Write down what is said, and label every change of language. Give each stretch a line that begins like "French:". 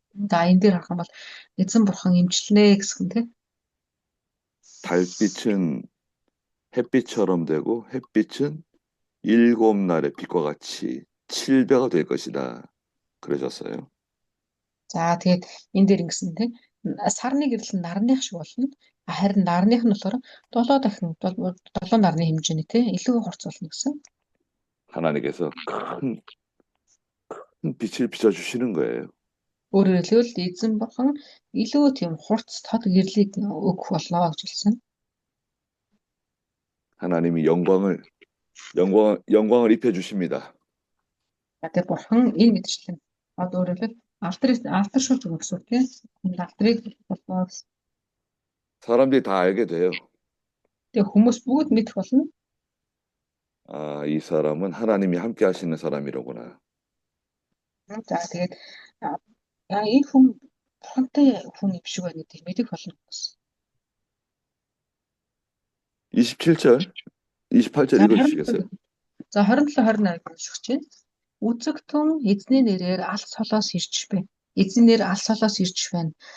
Mongolian: За энэ дээр харах юм бол эзэн бурхан эмчлэнэ гэсэн тийм.
Korean: 달빛은 햇빛처럼 되고 햇빛은 7날의 빛과 같이 7배가 될 것이다. 그러셨어요.
Mongolian: За тэгээд энэ дээр ингэсэн тийм. Сарны гэрэл нь нарных шиг болно. Харин нарных нь болохоор 7 дахин 7 нарны хэмжээний тийм илүү хурц болно гэсэн.
Korean: 하나님께서 큰 빛을 비춰주시는 거예요.
Mongolian: Өөрөөр хэлбэл эзэн бурхан илүү тийм хурц тод гэрлийг өгөх болно гэж хэлсэн.
Korean: 하나님이 영광을 입혀 주십니다.
Mongolian: Тэгээд бурхан энэ мэдчлэн өөрөөр хэлбэл алдар шууд өгсөн тийм. Алдрыг болно.
Korean: 사람들이 다 알게 돼요.
Mongolian: Тэгээд хүмүүс бүгд мэдэх болно.
Korean: 아, 이 사람은 하나님이 함께 하시는 사람이로구나.
Mongolian: За тэгээд энэ хүн бурхантай хүн юм шиг байна гэдэг мэдэх болно гэсэн.
Korean: 27절, 28절 읽어주시겠어요?
Mongolian: За 27 28 уншиж байна. Үзэг түн эзний нэрээр алс солоос ирж байна. Эзний нэр алс солоос ирж байна.